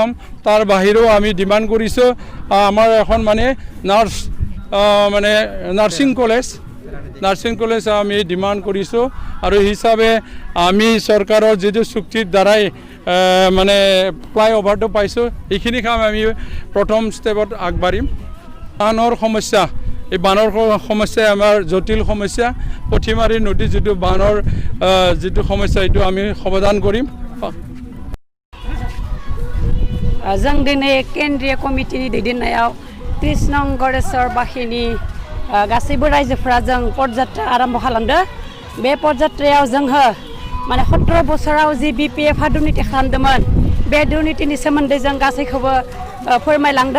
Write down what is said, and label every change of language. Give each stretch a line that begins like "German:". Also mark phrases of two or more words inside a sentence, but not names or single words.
Assamese: তাৰ বাহিৰেও আমি ডিমাণ্ড কৰিছোঁ আমাৰ এখন মানে
English: nursing college
Assamese: আমি ডিমাণ্ড কৰিছোঁ আৰু হিচাপে আমি চৰকাৰৰ যিটো চুক্তিৰ দ্বাৰাই মানে ফ্লাইঅভাৰটো পাইছোঁ এইখিনি কাম আমি প্ৰথম ষ্টেপত আগবাঢ়িম। বানৰ সমস্যা এই বানৰ সমস্যাই আমাৰ জটিল সমস্যা। পুঠিমাৰী নদীৰ যিটো বানৰ যিটো সমস্যা এইটো আমি সমাধান কৰিম।
Bodo: जों दिनै केन्द्रीय कमिटिनि दैदेननायाव 30 नं गड़ेश्वरबासिनि गासैबो रायजोफोरा जों पदयात्रा आरम्भ खालामदों। बे पदयात्रायाव जोंहा माने 17 बोसोराव जि BPF दुर्नीति खालामदोंमोन बे दुर्नीतिनि सोमोन्दै जों गासैखौबो फोरमायलांदों।